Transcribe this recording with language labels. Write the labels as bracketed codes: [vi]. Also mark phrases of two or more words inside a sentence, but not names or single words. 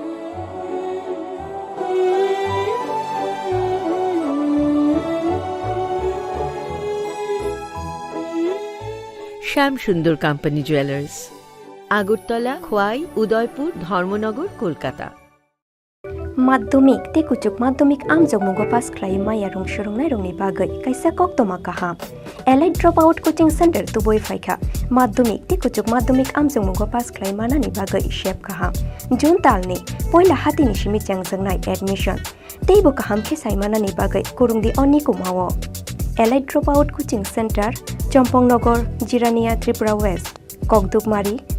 [bn] শ্যাম সুন্দর কোম্পানি জুয়েলার্স আগরতলা খোয়াই উদয়পুর ধর্মনগর কলকাতা [trp] माध्यमिक ते कुचुक माध्यमिक आम जगमुगो पास क्राइ माया रंग सुरंगनाय रंगनि बागै कायसा कक्तमा काहाम एलाइट ड्रप आउट कोचिंग सेंटर तुबोय फायखा माध्यमिक ते कुचुक माध्यमिक आम जगमुगो पास क्राइ मानानि बागै शेप काहाम जुन तालनि पहिला हातिनि सिमि चांजंनाय एडमिशन तेबो काहाम खेसाय मानानि बागै कुरुंगदि अनि कुमावो एलाइट ड्रप आउट कोचिंग सेंटर चम्पंगनगर जिरानिया त्रिपुरा वेस्ट ककदुकमारी